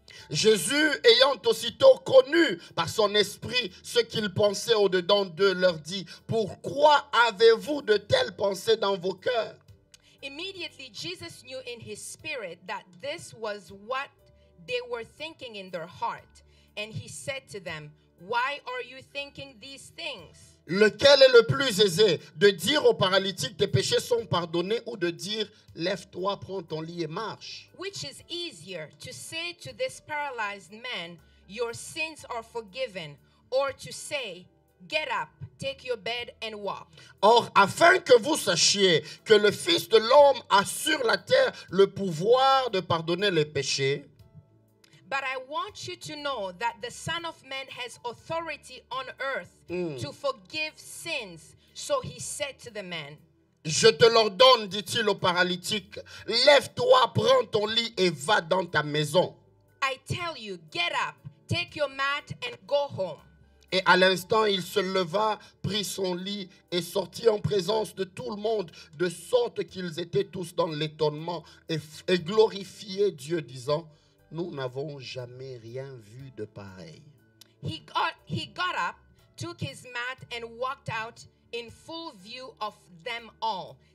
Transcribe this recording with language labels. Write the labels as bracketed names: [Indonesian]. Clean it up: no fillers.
[French] Jésus, ayant aussitôt connu par son esprit ce qu'ils pensaient au-dedans d'eux, leur dit, « Pourquoi avez-vous de telles pensées dans vos cœurs? » [English] Immediately, Jesus knew in his spirit that this was what they were thinking in their heart. And he said to them, "Why are you thinking these things?" [French] Lequel est le plus aisé, de dire au paralytique, tes péchés sont pardonnés, ou de dire, lève-toi, prends ton lit et marche? [English] Which is easier, to say to this paralyzed man, "Your sins are forgiven," or to say, "Get up, take your bed and walk"? [French] Or, afin que vous sachiez que le Fils de l'homme a sur la terre le pouvoir de pardonner les péchés, [English] But I want you to know that the Son of Man has authority on earth to forgive sins. So he said to the man, [French] je te l'ordonne, dit-il au paralytique, lève-toi, prends ton lit et va dans ta maison. [English] I tell you, get up, take your mat and go home. [French] Et à l'instant, il se leva, prit son lit et sortit en présence de tout le monde, de sorte qu'ils étaient tous dans l'étonnement et glorifiaient Dieu, disant, nous n'avons jamais rien vu de pareil. [English] He got up, took his mat and walked out in full view of them all.